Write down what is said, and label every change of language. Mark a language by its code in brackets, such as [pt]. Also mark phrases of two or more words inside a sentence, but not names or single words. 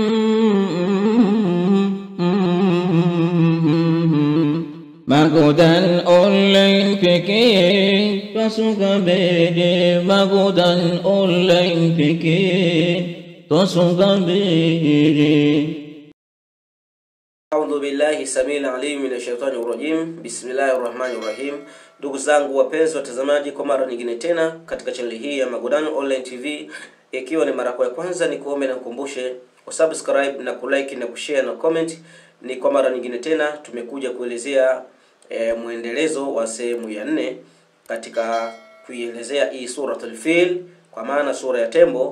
[sw] Magodan Online pekee twasuka mbele, Magodan Online pekee twasuka mbele. [ar] أعوذ بالله السميع العليم من الشيطان الرجيم. بسم الله الرحمن الرحيم. [sw] Ndugu zangu wapenzi watazamaji, kwa mara nyingine tena katika channel hii ya Magodan Online TV, ikiwa ni mara ya kwanza, ni kuombe na kukumbushe kusubscribe na kulike na kushare na comment. Ni kwa mara nyingine tena tumekuja kuelezea muendelezo wa sehemu ya 4 katika kuielezea hii suratul Fil, kwa maana sura ya tembo.